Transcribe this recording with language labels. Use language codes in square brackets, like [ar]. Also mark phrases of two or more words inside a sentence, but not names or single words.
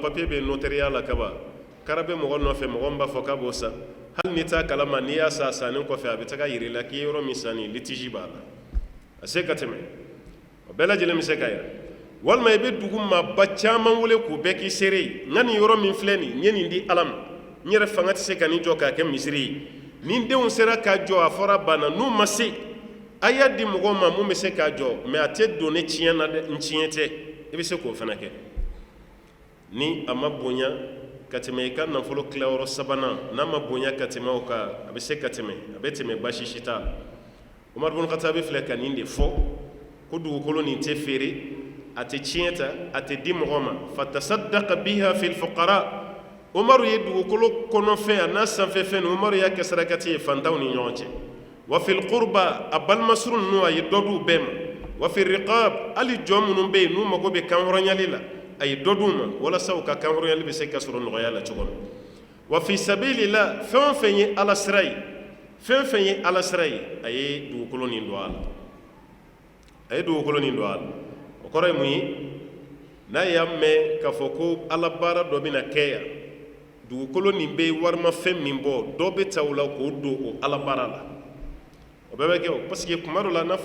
[bm] papier bɛ notariya la kaban kara bɛ mɔgɔ nɔfɛ mɔgɔ min b'a fɔ k'a b'o san hali ni t'a kalama n'i y'a san a sannen kɔfɛ a bɛ taga yir'i la k'i ye yɔrɔ min san nin litigi b'a la a se ka tɛmɛ o bɛɛ lajɛlen bɛ se ka yira walima i bɛ dugu maaba caman wele k'u bɛɛ k'i seere ye n ka nin yɔrɔ min filɛ nin n ye nin di ala ma n yɛrɛ fanga tɛ se ka nin jɔ k'a kɛ misiri ye ni denw sera k'a jɔ a fɔra banna n'u ma se a y'a di mɔgɔw ma mun bɛ se k'a jɔ mais a tɛ don ne tiɲɛ na dɛ n tiɲɛ tɛ i bɛ se k'o fana kɛ ni a ma bonya ka tɛmɛ i ka nafolo tilayɔrɔ sabanan n'a ma bonya ka tɛmɛ o kan a bɛ se ka tɛmɛ a bɛ tɛmɛ basi si t'a la Umar bin Khattab filɛ ka nin de fɔ ko dugukolo nin tɛ feere a tɛ tiɲɛ ta a tɛ di mɔgɔ ma [ar] فتصدق بها في الفقراء [bm] Umaru ye dugukolo kɔnɔfɛn a n'a sanfɛfɛn ni Umaru y'a kɛ sarakati ye fantanw ni ɲɔgɔn cɛ [ar] وفي القربى [bm] a balimasuru ninnu a ye dɔ d'u bɛɛ ma [ar] وفي الرقاب [bm] hali jɔn minnu bɛ yen n'u mago bɛ kanhɔrɔnyali la a ye dɔ d'u ma walasa u ka kanhɔrɔnyali bɛ se ka sɔrɔ nɔgɔya la cogo min [ar] وفي سبيل الله [bm] fɛn o fɛn ye ala sira ye fɛn fɛn ye ala sira ye a ye dugukolo nin don a la a ye dugukolo nin don a la o kɔrɔ ye mun ye n'a y'a mɛn k'a fɔ ko ala baara dɔ bɛna kɛ yan dugukolo nin bɛ warimafɛn min bɔ dɔ bɛ ta o la k'o don o ala baara la o bɛɛ bɛ kɛ o [fr] parce que [bm] kuma dɔ la n'a fɔra